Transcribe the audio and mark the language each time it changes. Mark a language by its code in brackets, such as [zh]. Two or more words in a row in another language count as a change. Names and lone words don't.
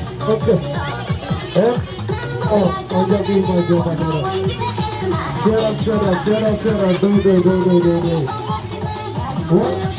[es] Ok. Eh? Oh, oh, ya vi, ya vi, ya vi. Cierra, cierra, cierra, cierra. Do, do, do, do, do, do. What?